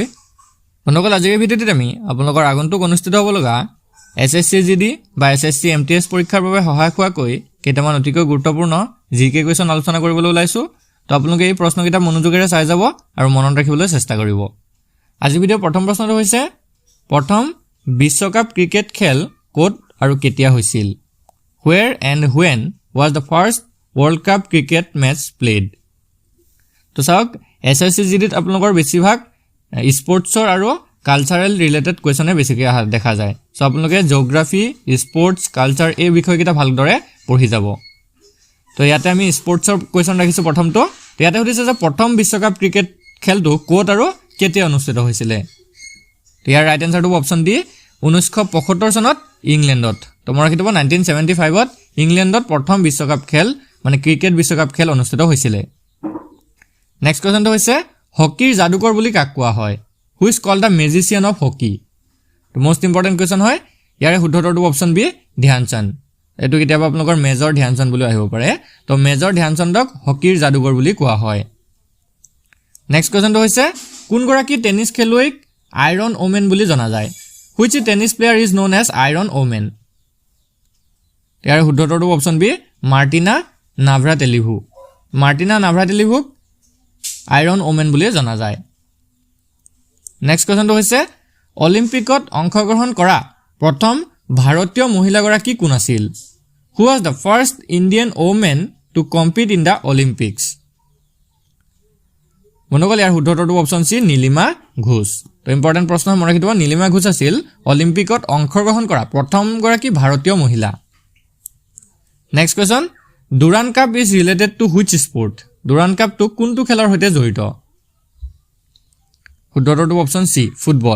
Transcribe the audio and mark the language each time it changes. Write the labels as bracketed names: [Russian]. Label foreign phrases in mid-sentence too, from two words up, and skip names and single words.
[Assamese] বন্ধুসকল, আজিৰ ভিডিঅ'টোত আমি আপোনালোকৰ আগন্তুক অনুষ্ঠিত হ'ব লগা SSC-GD বা SSC-MTS পৰীক্ষাৰ বাবে সহায়ক হোৱাকৈ কেইটামান অতিকৈ গুৰুত্বপূৰ্ণ [English] GK question [Assamese] আলোচনা কৰিবলৈ ওলাইছো। তো আপোনালোকে এই প্ৰশ্নকেইটা মনোযোগেৰে চাই যাব আৰু মনত ৰাখিবলৈ চেষ্টা কৰিব। আজিৰ ভিডিঅ'ৰ প্ৰথম প্ৰশ্নটো হৈছে, প্ৰথম বিশ্বকাপ ক্ৰিকেট খেল ক'ত আৰু কেতিয়া হৈছিল? [English] Where and when was the first World Cup cricket match played? [Assamese] তো চাওক, SSC-GDত আপোনালোকৰ বেছিভাগ স্পৰ্টছৰ আৰু [English] cultural related question [Assamese] বেছিকৈ দেখা যায়। সো আপোনালোকে [English] geography, sports, culture [Assamese] এই বিষয়কেইটা ভালদৰে পঢ়ি যাব। তো ইয়াতে আমি [English] sports question [Assamese] ৰাখিছোঁ প্ৰথমটো। তো ইয়াতে সুধিছে যে প্ৰথম বিশ্বকাপ ক্ৰিকেট খেলটো ক'ত আৰু কেতিয়া অনুষ্ঠিত হৈছিলে? তো ইয়াৰ [English] right answer option D, [Assamese] 1975 চনত ইংলেণ্ডত। তো মই ৰাখি দিব 1975ত ইংলেণ্ডত প্ৰথম বিশ্বকাপ খেল মানে ক্ৰিকেট বিশ্বকাপ খেল অনুষ্ঠিত হৈছিলে। [English] next question [Assamese] হৈছে, হকীৰ যাদুকৰ বুলি কাক কোৱা হয়? [English] who is called the magician of hockey? তো most important question হয়। [Assamese] ইয়াৰে শুদ্ধটো [English] option B, [Assamese] ধ্যানচান্দ। এইটো কেতিয়াবা আপোনালোকৰ মেজৰ ধ্যানচান্দ বুলি আহিব পাৰে। তো মেজৰ ধ্যানচান্দক হকীৰ যাদুকৰ বুলি কোৱা হয়। [English] next question [Assamese] হৈছে, কোনগৰাকী টেনিছ খেলুৱৈক [English] Iron Woman [Assamese] বুলি জনা যায়? [English] which tennis player is known as Iron Woman? [Assamese] ইয়াৰ শুদ্ধটো অপশ্যন বি, [English] মাৰ্টিনা নাভ্ৰাটিলোভা। [Assamese] মাৰ্টিনা নাভ্ৰাটিলোভাক [English] Iron Woman [Assamese] বুলি জনা যায়। [English] next question [Assamese] হৈছে, অলিম্পিকত অংশগ্ৰহণ কৰা প্ৰথম ভাৰতীয় মহিলাগৰাকী কোন আছিল? [English] who was the first Indian woman to compete in the Olympics? [Assamese] বন্ধুসকল, ইয়াৰ শুদ্ধটো [English] option C, [Assamese] নীলিমা ঘোষ। তো ইম্পৰ্টেণ্ট প্ৰশ্ন মনত ৰাখি থব, নীলিমা ঘোষ আছিল অলিম্পিকত অংশগ্ৰহণ কৰা প্ৰথমগৰাকী ভাৰতীয় মহিলা। [English] next question, Durand Cup is related to which sport? [Assamese] ডুৰাণ্ড কাপটো কোনটো খেলৰ সৈতে জড়িত? শুদ্ধটো [English] option C, [Assamese] ফুটবল।